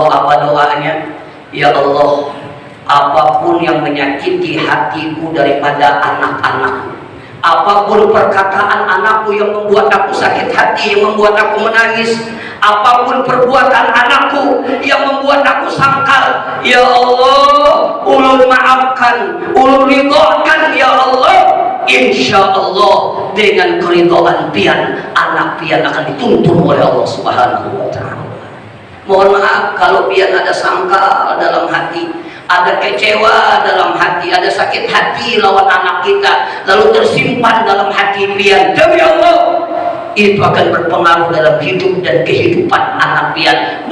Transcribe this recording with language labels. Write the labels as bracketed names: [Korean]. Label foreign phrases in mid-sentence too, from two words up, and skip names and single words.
[Indonesian] Apa doanya? [Arabic] يا الله, [Indonesian] apapun yang menyakiti hatiku daripada anak-anakku, apapun perkataan anakku yang membuat aku sakit hati, yang membuat aku menangis, apapun perbuatan anakku yang membuat aku sangkal, [Arabic] يا الله, [Banjar] ulun maafkan, ulun ridhokan [Arabic] يا الله. إن شاء الله [Indonesian] dengan keridhaan pian, anak pian akan dituntun oleh [Arabic] الله سبحانه وتعالى. [Indonesian] Mohon maaf kalau pian ada sangkal dalam hati, ada kecewa dalam hati, ada sakit hati lawan anak kita, lalu tersimpan dalam hati pian. Demi Allah, itu akan berpengaruh dalam hidup dan kehidupan anak pian.